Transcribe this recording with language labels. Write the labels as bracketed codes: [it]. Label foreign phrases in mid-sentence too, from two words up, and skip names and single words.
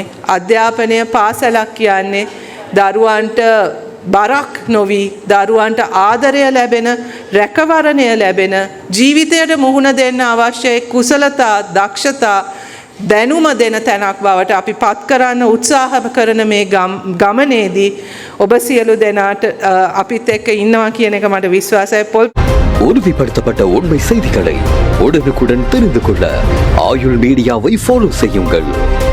[si] අධ්‍යාපනය පාසලක් කියන්නේ දරුවන්ට බරක් නොවි, දරුවන්ට ආදරය ලැබෙන, රැකවරණය ලැබෙන, ජීවිතයට මුහුණ දෙන්න අවශ්‍ය කුසලතා, දක්ෂතා, දැනුම දෙන තැනක් බවට අපි පත් කරන්න උත්සාහ කරන මේ ගමනේදී ඔබ සියලු දෙනාට අපිත් එක්ක ඉන්නවා කියන එක මට විශ්වාසයි. [ta] உறுதிப்படுத்தப்பட்ட உண்மை செய்திகளை உடனுக்குடன் தெரிந்து கொள்ள ஆயுள் மீடியாவை ஃபாலோ செய்யுங்கள்.